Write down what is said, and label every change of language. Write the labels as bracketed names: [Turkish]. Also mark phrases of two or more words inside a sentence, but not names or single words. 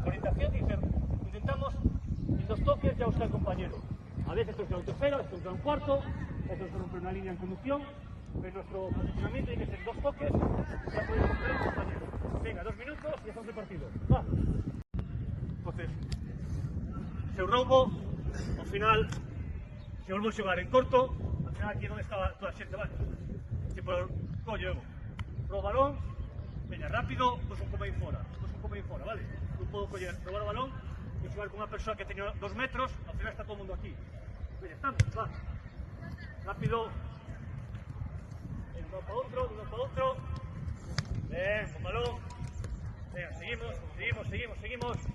[Spanish] Orientación y intentamos en 2 toques ya buscar el compañero. A veces tengo que un tercero, esto es un cuarto, esto es romper una línea en conducción, pero nuestro posicionamiento tiene que ser 2 toques para poder encontrar el compañero. Venga, 2 minutos y hacemos el partido. Va. Entonces, [Galician] se roubo, ao final, se volvo a xogar en corto, ao final aquí onde estaba toda a xente, vale? Se por collo, pro balón, veña, rápido, pois un comodín fora, vale? Non podo coller, probar o balón e xogar con unha persoa que teño 2 metros, ao final está todo o mundo aquí. Veña, estamos, va. Rápido. De un lado para outro. Ben, [Spanish] con balón. Venga, seguimos.